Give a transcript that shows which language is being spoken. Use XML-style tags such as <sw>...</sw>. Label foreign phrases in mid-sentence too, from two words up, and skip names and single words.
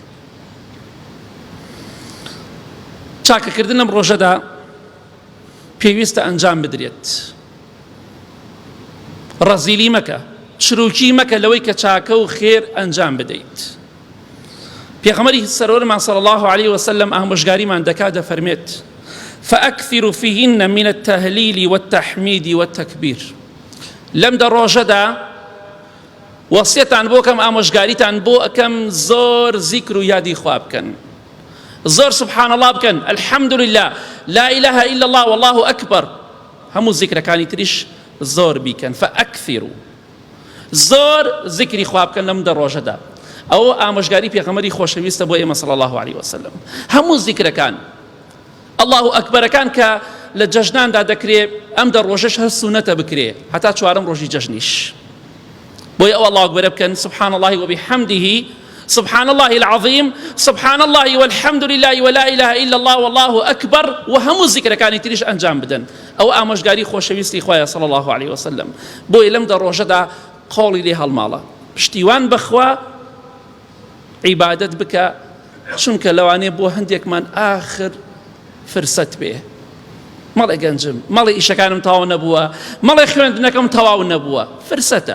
<ckb>چاکەکردن ئەم ڕۆژەدا پێویستە ئەنجام بدرێت. ڕەزیلی مەکە، چروکی مەکە لەوەی کە چاکە و خێر ئەنجام بدەیت. پێغەمبەری سەرۆرمان</ckb> <ar>صلی الله عليه وسلم</ar> <ckb>ئامۆژگاریمان دەکات دەفەرمێت</ckb> <ar>فأكثروا فيهن من التهليل والتحميد والتكبير.</ar> <ckb>لەم دە ڕۆژەدا وەسیەتان بۆ کەم، ئامۆژگاریتان بۆ ئەکەم زۆر زیکر و یادی خوا بکەن، زۆر</ckb> <ar>سبحان الله</ar> <ckb>بکەن،</ckb> <ar>الحەمد لله، لا إله إلا الله والله أكبر،</ar> <ckb>هەموو زیکرەکانی تریش زۆر بیکەن. فەئەکثروا، زۆر زیکری خوا بکەن لەم دە ڕۆژەدا. ئەوە ئامۆژگاری پێغەمبەری خۆشەویستە بۆ ئێمە</ckb> <ar>صلی الله عليه وسلم.</ar> <ckb>هەموو زیکرەکان الله ئەکبەرەکان کە لە جەژناندا دەکرێت، ئەم دە ڕۆژەش هەر سونەتە بکرێ هەتا چوارەم ڕۆژی جەژنیش. بۆیە ئەوە الله ئەکبەرە بکەن،</ckb> <ar>سبحان الله وبحمده، سبحان الله العظيم، سبحان الله والحمد لله ولا إله إلا الله والله أكبر،</ar> <ckb>وهمو ذكر كان يتريش أنجام بدن. أو آموژگاری خۆشەویستی خوایە</ckb> <ar>صلى الله عليه وسلم.</ar> <ckb>بۆیە لەم دە ڕۆژەدا قۆڵی لێ هەڵماڵە، پشتیوان بخوا، عیبادەت بکە، چونکە لەوانەیە بۆ هەندێکمان آخر فرسەت بێ. مەڵێ گەنجم، مەڵێ ئیشەکانم تەواو نەبووە، مەڵێ خوێندنەکەم تەواو نەبووە، فرسەتە.</ckb>